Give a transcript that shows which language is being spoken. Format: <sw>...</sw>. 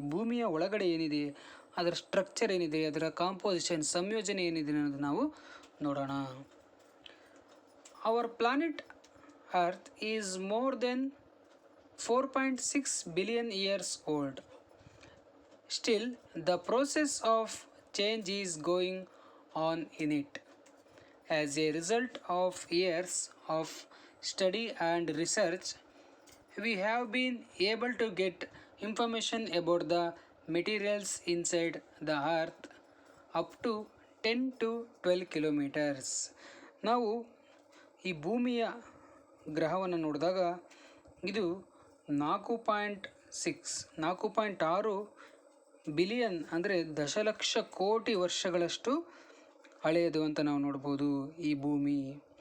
<kn>ಭೂಮಿಯ ಒಳಗಡೆ ಏನಿದೆ, ಅದರ ಸ್ಟ್ರಕ್ಚರ್ ಏನಿದೆ, ಅದರ ಕಾಂಪೋಸಿಷನ್ ಸಂಯೋಜನೆ ಏನಿದೆ ಅನ್ನೋದು ನಾವು ನೋಡೋಣ.</kn> <en>Our planet earth is more than 4.6 billion years old. Still, the process of change is going on in it. As a result of years of study and research, we have been able to get information about the materials inside the earth up to 10 to 12 kilometers.</en> <kn>ನಾವು ಈ ಭೂಮಿಯ ಗ್ರಹವನ್ನು ನೋಡಿದಾಗ ಇದು 4.6 billion ಅಂದರೆ ದಶಲಕ್ಷ ಕೋಟಿ ವರ್ಷಗಳಷ್ಟು ಹಳೆಯದು ಅಂತ ನಾವು ನೋಡ್ಬೋದು ಈ ಭೂಮಿ.</kn>